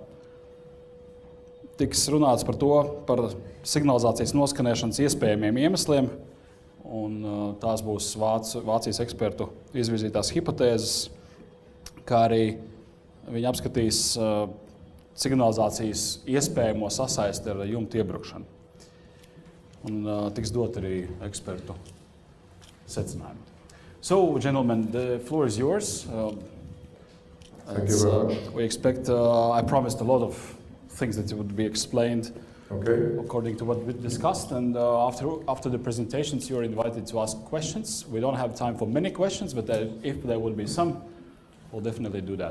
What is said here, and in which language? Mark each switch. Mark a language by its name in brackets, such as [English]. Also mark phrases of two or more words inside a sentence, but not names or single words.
[Latvian] Tiks runāts par to, par signalizācijas noskanēšanas iespējamiem iemesliem, un tās būs Vācijas ekspertu izvirzītās hipotēzes, kā arī viņi apskatīs signalizācijas iespējamo sasaisti ar jumta iebrukšanu. Un tiks dot arī ekspertu secinājumi. [English] So, gentlemen, the floor is yours. Thank you very much. We expect, I promised a lot of things that would be explained according to what we discussed. And after the presentations, you're invited to ask questions. We don't have time for many questions, but if there will be some, we'll definitely do that.